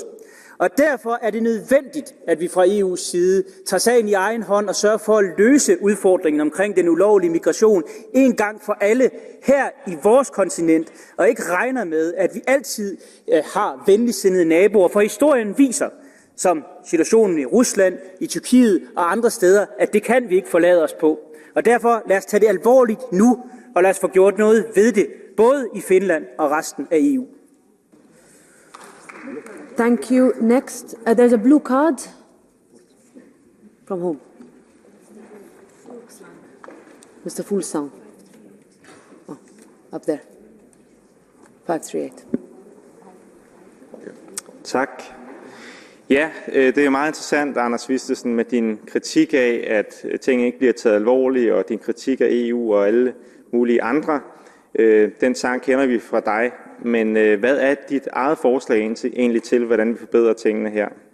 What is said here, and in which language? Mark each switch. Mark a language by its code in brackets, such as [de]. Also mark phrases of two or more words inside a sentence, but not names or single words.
[da] Og derfor er det nødvendigt, at vi fra EU's side tager sagen i egen hånd og sørger for at løse udfordringen omkring den ulovlige migration en gang for alle her i vores kontinent, og ikke regner med, at vi altid har venligsindede naboer. For historien viser, som situationen i Rusland, i Tyrkiet og andre steder, at det kan vi ikke forlade os på. Og derfor lad os tage det alvorligt nu, og lad os få gjort noget ved det, både i Finland og resten af EU. [en] Thank you. Next, there's a blue card. From whom? Mr. Fuglsang. Oh, up there. 538. [da] Tak. Ja, det er meget interessant, Anders Vistisen, med din kritik af, at ting ikke bliver taget alvorligt, og din kritik af EU og alle mulige andre. Den sang kender vi fra dig, men hvad er dit eget forslag egentlig til, hvordan vi forbedrer tingene her?